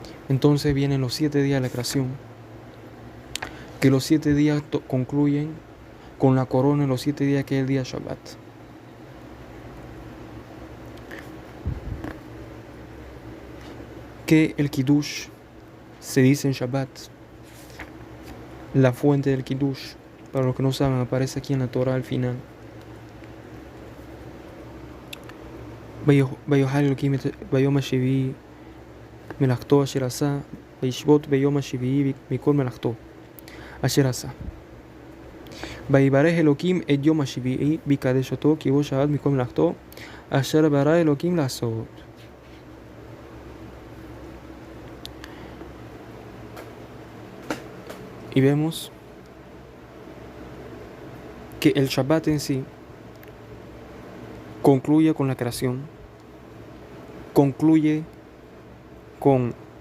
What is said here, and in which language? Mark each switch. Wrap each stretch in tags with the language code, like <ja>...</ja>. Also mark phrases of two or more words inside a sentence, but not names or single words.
<es>Entonces vienen los 7 días de la creación, que los 7 días concluyen con la corona en los 7 días, que es el día Shabbat. Que el Kiddush se dice en Shabbat. La fuente del Kiddush, para los que no saben, aparece aquí en la Torah al final.</es> <he>ויאכל אלוקים ביום השביעי מלאכתו אשר עשה, וישבות ביום השביעי מכל מלאכתו אשר עשה. ויברך אלוקים את יום השביעי ויקדש אותו, כי בו שבת מכל מלאכתו אשר ברא אלוקים לעשות.</he> <es>Y vemos que el Shabbat en sí concluye con la creación, concluye con</es>